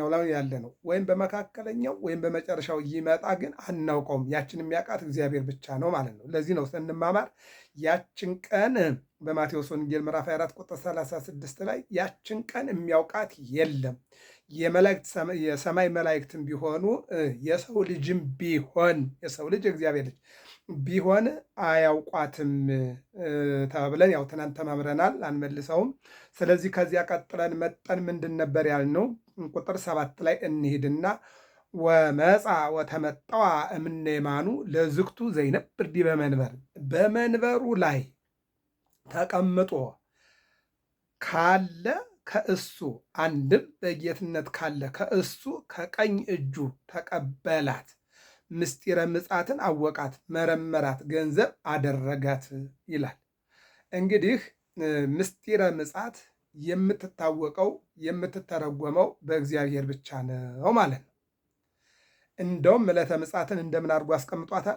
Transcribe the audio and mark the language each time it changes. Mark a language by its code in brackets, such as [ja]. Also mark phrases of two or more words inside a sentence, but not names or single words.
[am] ላይ ያለ ነው። ወይም በመካከለኛው ወይም በመጨረሻው ይመጣ ግን አናውቀውም። ያችን የሚያውቃት እግዚአብሔር ብቻ ነው ማለት ነው። ለዚህ ነው ስንማማር ያችን ቀን በማቴዎስ ወንጌል ምዕራፍ 24 ቁጥር 36 ላይ ያችን ቀን የሚያውቃት የለም፣ የሰማይ መላእክትም ቢሆኑ የሰው ልጅም ቢሆን የሰው ልጅ እግዚአብሔር ልጅ ቢሆን አያውቋትም ተብለን ያው ትናንት ተማምረናል፣ አንመልሰውም። ስለዚህ ከዚያ ቀጥለን መጠን ምንድን ነበር ያልነው? ቁጥር 7 ላይ እንሂድና [gez] ወመጻ ወተመጠዋ እምነ የማኑ ለዝክቱ ዘይነብር ዲበ መንበር፣ [am] በመንበሩ ላይ ተቀምጦ ካለ ከእሱ አንድም በጌትነት ካለ ከእሱ ከቀኝ እጁ ተቀበላት፣ ምስጢረ ምጽአትን አወቃት፣ መረመራት፣ ገንዘብ አደረጋት ይላል። እንግዲህ ምስጢረ ምጽአት የምትታወቀው የምትተረጎመው በእግዚአብሔር ብቻ ነው ማለት ነው። እንደውም ዕለተ ምጽአትን እንደምን አድርጎ አስቀምጧታል?